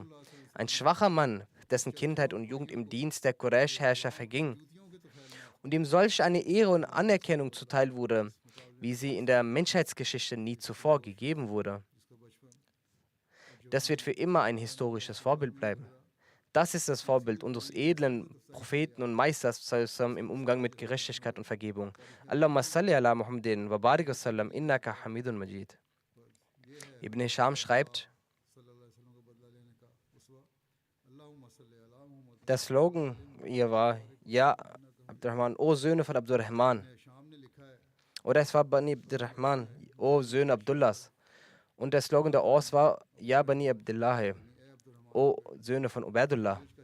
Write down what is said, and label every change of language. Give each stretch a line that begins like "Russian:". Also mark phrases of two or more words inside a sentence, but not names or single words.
German: Ein schwacher Mann, dessen Kindheit und Jugend im Dienst der Quraysh-Herrscher verging und ihm solch eine Ehre und Anerkennung zuteil wurde, wie sie in der Menschheitsgeschichte nie zuvor gegeben wurde. Das wird für immer ein historisches Vorbild bleiben. Das ist das Vorbild unseres edlen Propheten und Meisters im Umgang mit Gerechtigkeit und Vergebung.
Arabic: اللهم صل على محمد وبارك وسلم إنك حميد مجيد.
German: Ibn Hisham schreibt, der Slogan hier war, Ja Abdurrahman, O Söhne von Abdurrahman. Oder es war Bani Abdurrahman, O Söhne Abdullahs. Und der Slogan der Ors war, Ja Bani Abdullah, O Söhne von Ubaidullah.